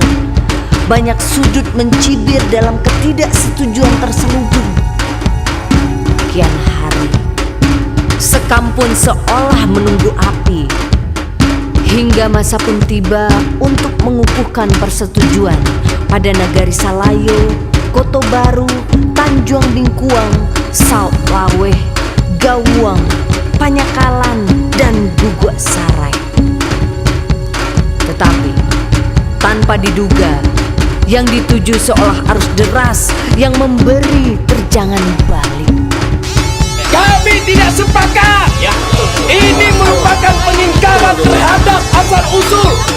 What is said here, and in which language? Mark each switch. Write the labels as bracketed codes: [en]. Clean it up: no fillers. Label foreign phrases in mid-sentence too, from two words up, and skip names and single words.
[id] Banyak sudut mencibir dalam ketidaksetujuan terselubung. Kian hari, sekampun seolah menunggu api, hingga masa pun tiba untuk mengukuhkan persetujuan pada Nagari Salayo, Koto Baru, Tanjung Bingkuang, Saut Laweh, Gawuang, Panyakalan, dan Guguk Sarai. Tetapi tanpa diduga, yang dituju seolah arus deras yang memberi terjangan balik. Kami tidak sepakat. Ini merupakan pengingkaran terhadap asal usul.